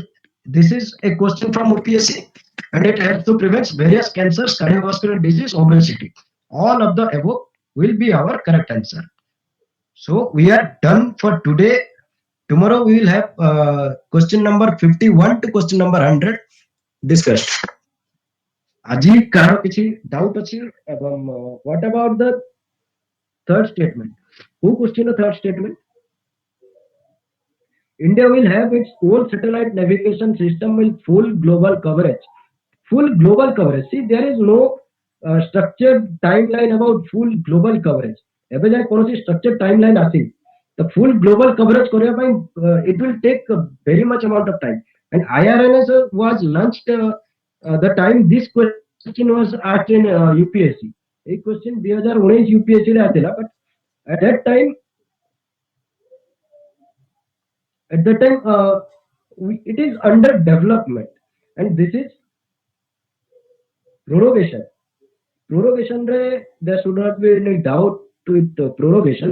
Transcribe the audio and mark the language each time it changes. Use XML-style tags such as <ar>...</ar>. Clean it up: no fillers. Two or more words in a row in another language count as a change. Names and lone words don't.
<en>This is a question from OPSC, and it helps to prevent various cancers, cardiovascular disease, obesity. All of the above will be our correct answer. So we are done for today. Tomorrow we will have question number 51 to question number 100 discussed.</en> <or>ଆଜି କାହାର କିଛି ଡାଉଟ୍ ଅଛି ଏବଂ</or> <en>what about the third statement? Who questioned the third statement? India will have its own satellite navigation system with full global coverage. Full global coverage. See, there is no structured timeline about full global coverage.</en> <or>ଏବେ ଯାଏ କୌଣସି</or> <en>structured timeline</en> <or>ଆସିନି.</or> <en>The full global coverage</en> <or>କରିବା ପାଇଁ</or> <en>it will take a very much amount of time. And IRNS was launched the time this question was asked in UPSC. A question</en> <or>2019 UPSC ରେ ଆସିଲା,</or> <en>but at that time it is under development, and this is prorogation. Prorogation re there should not be any doubt with prorogation.</en>